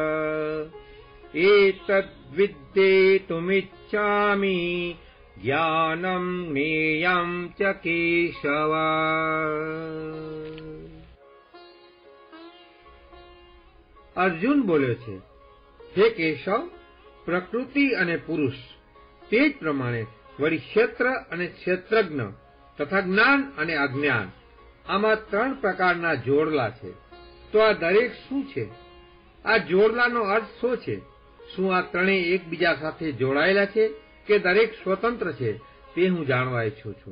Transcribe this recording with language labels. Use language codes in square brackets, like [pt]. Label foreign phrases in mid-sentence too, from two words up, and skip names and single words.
[sa] एतद्विद्धेतुमिच्छामि ज्ञानं ज्ञेयं च केशव। [gu] અર્જુન બોલે છે, હે કેશવ, પ્રકૃતિ અને પુરુષ તે જ પ્રમાણે વળી ક્ષેત્ર અને ક્ષેત્રજ્ઞ તથા જ્ઞાન અને અજ્ઞાન આમાં ત્રણ પ્રકારના જોડલા છે. તો આ દરેક શું છે? આ જોડલાનો અર્થ શું છે? શું આ ત્રણેય એકબીજા સાથે જોડાયેલા છે કે દરેક સ્વતંત્ર છે તે હું જાણવા ઈચ્છું છું.